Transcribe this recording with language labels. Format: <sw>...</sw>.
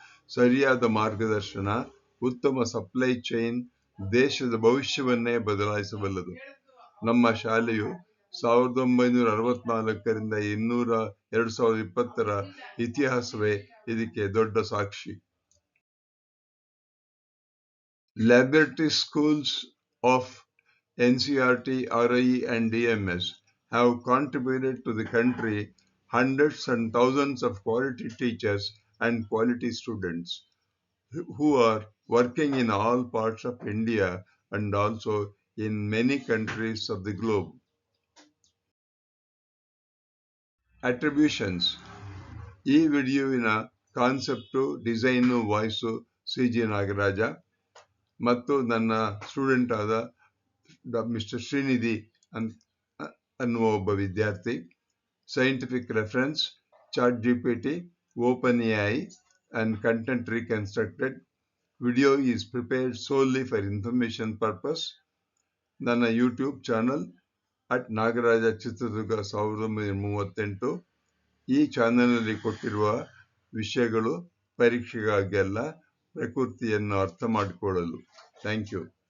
<kn>ಸರಿಯಾದ ಮಾರ್ಗದರ್ಶನ, ಉತ್ತಮ ಸಪ್ಲೈ ಚೈನ್ ದೇಶದ ಭವಿಷ್ಯವನ್ನೇ ಬದಲಾಯಿಸಬಲ್ಲದು. ನಮ್ಮ ಶಾಲೆಯು 1964ರಿಂದ 2020ರ ಇತಿಹಾಸವೇ ಇದಕ್ಕೆ ದೊಡ್ಡ ಸಾಕ್ಷಿ.</kn> <en>Laboratory schools of NCERT, RIE and DMS have contributed to the country hundreds and thousands of quality teachers and quality students who are working in all parts of India and also in many countries of the globe.</en> <kn>Attributions: ಈ ವಿಡಿಯೋವಿನ concept, design, voice CG Nagaraja ಮತ್ತು ನನ್ನ student ಆದ mister Srinidhi ಅನ್ನುವ ಒಬ್ಬ ವಿದ್ಯಾರ್ಥಿ.</kn> <en>Scientific reference: ChatGPT, OpenAI and content reconstructed. Video is prepared solely for information purpose.</en> <kn>ನನ್ನ YouTube channel @Nagaraja Chitradurga 1938. ಈ ಚಾನಲ್ನಲ್ಲಿ ಕೊಟ್ಟಿರುವ ವಿಷಯಗಳು ಪರೀಕ್ಷೆಗಾಗಿ ಅಲ್ಲ, ಪ್ರಕೃತಿಯನ್ನು ಅರ್ಥ ಮಾಡಿಕೊಳ್ಳಲು.</kn> <en>Thank you.</en>